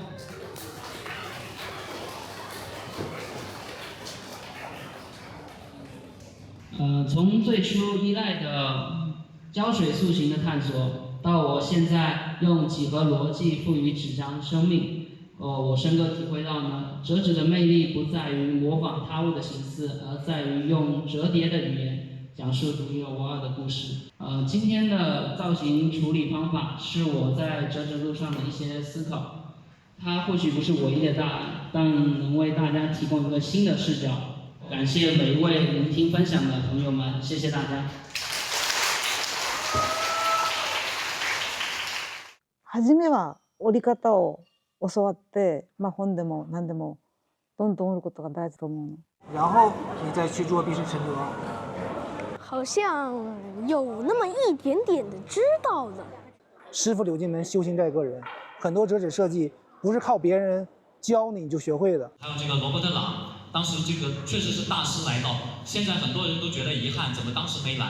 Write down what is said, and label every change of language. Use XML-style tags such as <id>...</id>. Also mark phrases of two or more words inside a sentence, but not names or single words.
<zh>从最初依赖的胶水塑形的探索，到我现在用几何逻辑赋予纸张生命，我深刻体会到呢，折纸的魅力不在于模仿他物的形式，而在于用折叠的语言讲述独一无二的故事。今天的造型处理方法是我在折纸路上的一些思考，它或许不是唯一的答案，但能为大家提供一个新的视角。感谢每一位聆听分享的朋友们，谢谢大家。</zh> <ja>初めは折り方を教わって、本でも何でもどんどん折ることが大事と思うの。</ja> <zh>然后你再去做必胜神德。好像有那么一点点的知道的。师傅柳进门，修行在个人。很多折纸设计不是靠别人教你就学会的。还有这个罗伯特·朗。当时这个确实是大师来到，现在很多人都觉得遗憾，怎么当时没来？</zh>